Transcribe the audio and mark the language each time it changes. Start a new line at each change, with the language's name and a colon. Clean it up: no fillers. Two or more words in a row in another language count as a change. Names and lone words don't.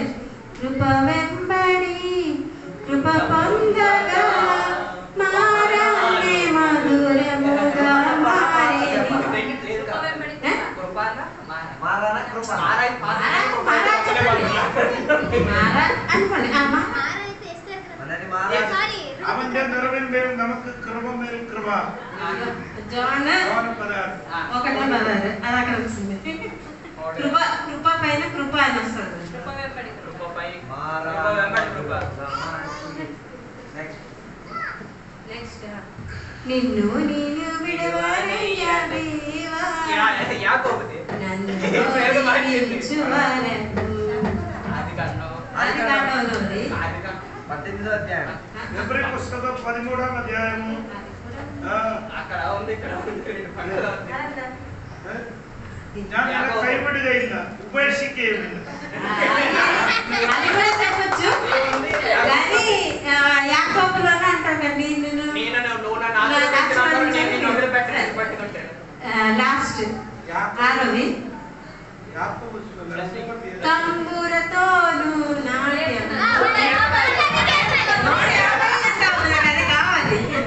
Telugu: కృప వెంబడి కృప పొందగా మారాలి మధురముగా మారేది. అనుకోండి.
Malayalam: അവന്റെ നിറവിൻ മേൽ നമുക്ക് കൃപ മേൽ കൃപ.
Telugu: జోన్ 1:16 అది అక్కడ వచ్చింది. కృప పైన కృప అని వస్తుంది. నెక్స్ట్ నిన్ను నేను విడవనయ్యా దేవా నన్ను ప్రేమించువారెవరు. ఆదికాండంలో ఉంది. 18వ అధ్యాయం. హెబ్రీ పుస్తకం 13వ అధ్యాయము. అక్కడ ఉంది, ఇక్కడ ఉంది.
Malayalam: ഞാൻ കൈവിടുകയില്ല, ഉപേക്ഷിക്കുകയുമില്ല.
Telugu: అది కూడా చెప్పొచ్చు, కానీ యాకోబులోనే అంటారండి లాస్ట్ ఆరోవి తంబురతోను నాట్యం అది కావాలి.